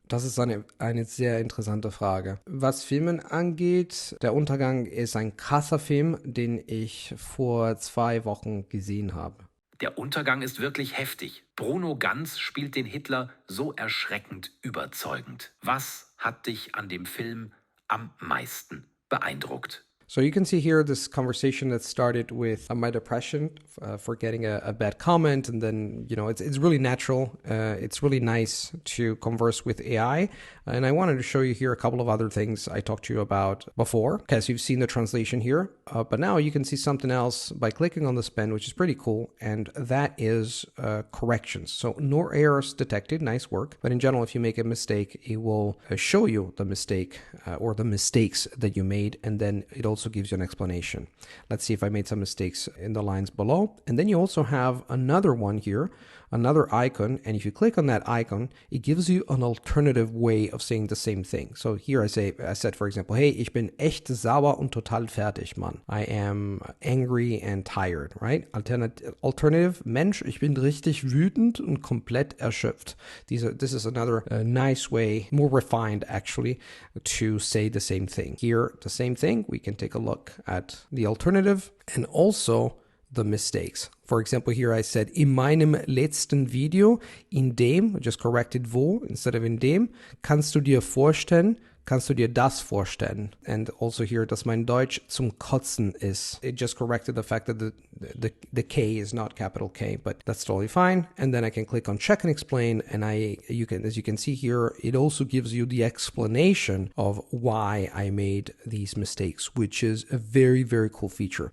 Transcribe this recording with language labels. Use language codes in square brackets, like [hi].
[de] Das ist eine sehr interessante Frage. Was Filmen angeht, Der Untergang ist ein krasser Film, den ich vor 2 Wochen gesehen habe. Der Untergang ist wirklich heftig. Bruno Ganz spielt den Hitler so erschreckend überzeugend. Was hat dich an dem Film am meisten beeindruckt? [en] So you can see here this conversation that started with my depression for getting a bad comment, and then it's really natural. It's really nice to converse with AI, and I wanted to show you here a couple of other things I talked to you about before, because you've seen the translation here, but now you can see something else by clicking on this pen, which is pretty cool, and that is corrections. So no errors detected, nice work. But in general, if you make a mistake, it will show you the mistake or the mistakes that you made, and then it also gives you an explanation. Let's see if I made some mistakes in the lines below. And then you also have another one here, another icon. And if you click on that icon, it gives you an alternative way of saying the same thing. So here I said, for example, [de] hey, ich bin echt sauer und total fertig, Mann. [en] I am angry and tired, right? [de] Alternative, Mensch, ich bin richtig wütend und komplett erschöpft. [en] This is another nice way, more refined actually, to say the same thing. Here, the same thing, we can take a look at the alternative and also the mistakes. For example, here I said, [de] in meinem letzten Video, in dem, [en] just corrected wo instead of [de] in dem, kannst du dir das vorstellen? [en] And also here, [de] dass mein Deutsch zum Kotzen ist. [en] It just corrected the fact that the K is not capital K, but that's totally fine. And then I can click on check and explain, and as you can see here, it also gives you the explanation of why I made these mistakes, which is a very, very cool feature.